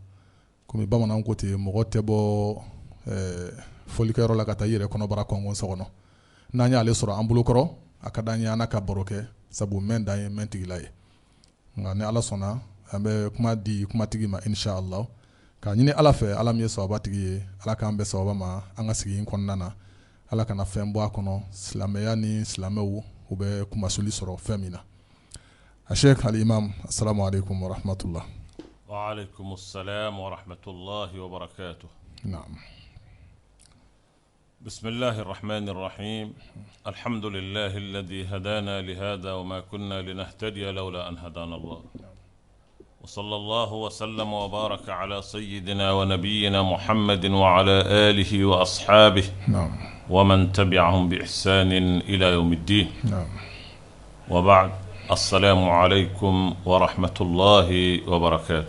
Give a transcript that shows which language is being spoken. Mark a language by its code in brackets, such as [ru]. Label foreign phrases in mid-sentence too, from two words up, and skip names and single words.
[bm] komi bamananw ko ten mɔgɔ tɛ bɔ folikɛyɔrɔ la ka taa i yɛrɛ kɔnɔbara kɔngɔn so kɔnɔ n'an y'ale sɔrɔ an bolokɔrɔ a ka d'an ye an ka baro kɛ sabu mɛn dan ye mɛn tigila ye nka ni ala sɔnna an bɛ kuma di kumatigi ma Inch'Allah k'a ɲini ala fɛ ala min ye sababatigi ye ala k'an bɛ sababa ma an ka sigi in kɔnɔna na ala kana fɛn bɔ a kɔnɔ silamɛya ni silamɛw u bɛ kumasuli sɔrɔ fɛn min na a [ar] الشيخ الإمام السلام عليكم ورحمة الله وعليكم السلام ورحمة الله وبركاته na'am بسم الله الرحمن الرحيم الحمد لله الذي هدانا لهذا وما كنا لنهتدي لولا أن هدانا الله وصلى الله وسلم وبارك على سيدنا ونبينا محمد وعلى آله وأصحابه ومن تبعهم بإحسان إلى يوم الدين وبعد السلام عليكم ورحمة الله وبركاته